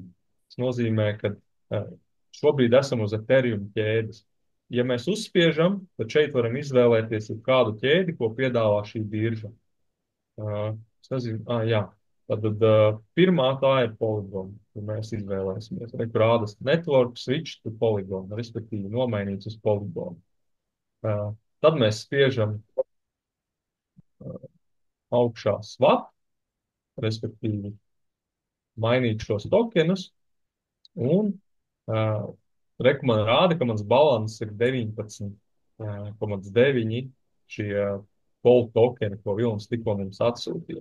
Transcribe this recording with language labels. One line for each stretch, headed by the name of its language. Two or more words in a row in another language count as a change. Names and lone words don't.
Latvian: Tas nozīmē, ka šobrīd esam uz Ethereum ķēdes. Ja mēs uzspiežam, tad šeit varam izvēlēties kādu ķēdi, ko piedāvā šī birža. Es nezinu, jā. Tad pirmā tā ir Polygon, kur mēs izvēlēsimies. Tur rādas
English: network switch to Polygon,
Latvian: respektīvi nomainīts uz Polygon. Tad mēs spiežam augšā swap, respektīvi mainīt šos tokenus, un reku man rāda, ka mans balans ir 19,9 šie pol tokeni, ko Vilnis tikko mums atsūtīja.